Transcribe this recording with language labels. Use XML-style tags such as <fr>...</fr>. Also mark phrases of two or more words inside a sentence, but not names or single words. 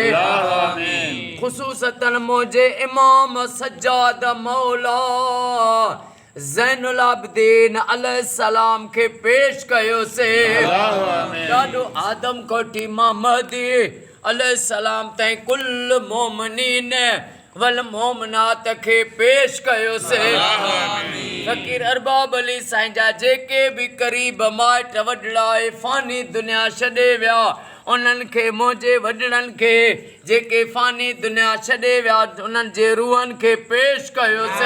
<sd>ख़ुसूसतन मोजे इमाम सज्जाद मौला ज़ैनुल आबिदीन अलैहिस्सलाम के पेश कयो से। ॾाढो आदम कोठी मां महदी अलैहिस्सलाम ताईं कुल</sd> <ar>المؤمنين والمؤمنات</ar> <sd>के पेश कयो से। फ़कीर अरबाब अली साईं जा जेके भी क़रीब माइट वॾड़ा फ़ानी दुनिया छॾे विया उन्हनि खे मोजे वॾड़नि खे जेके फ़ानी दुनिया छॾे विया उन्हनि जे रूहनि खे पेश कयो से।</sd>